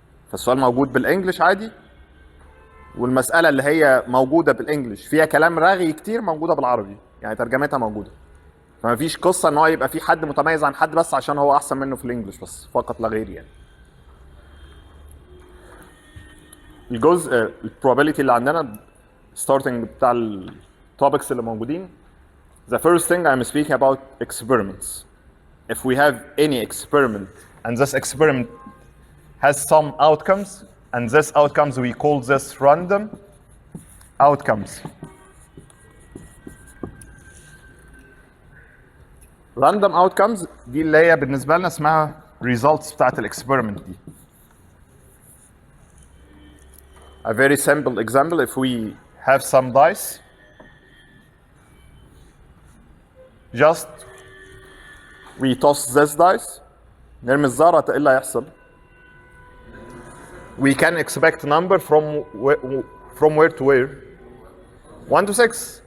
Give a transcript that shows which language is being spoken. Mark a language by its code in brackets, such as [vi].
[ar] فالسؤال موجود بالانجلش عادي، والمسألة اللي هي موجودة بالانجلش فيها كلام رغي كتير موجودة بالعربي، يعني ترجمتها موجودة. فما فيش قصة ان هو يبقى في حد متميز عن حد بس عشان هو احسن منه في الانجلش بس، فقط لا غير يعني. الجزء البروبابيلتي اللي عندنا starting بتاع التوبكس اللي موجودين. [en] The first thing I'm speaking about experiments. If we have any experiment and this experiment has some outcomes and this outcomes we call this random outcomes. [ar] Random outcomes دي اللي هي بالنسبة لنا اسمها results بتاعت الاكسبيرمنت دي. [en] A very simple example, if we have some dice, just we toss this dice, [ar] نرمي الزهرة، ايه اللي هيحصل؟ [en] We can expect number from where to where? 1 to 6.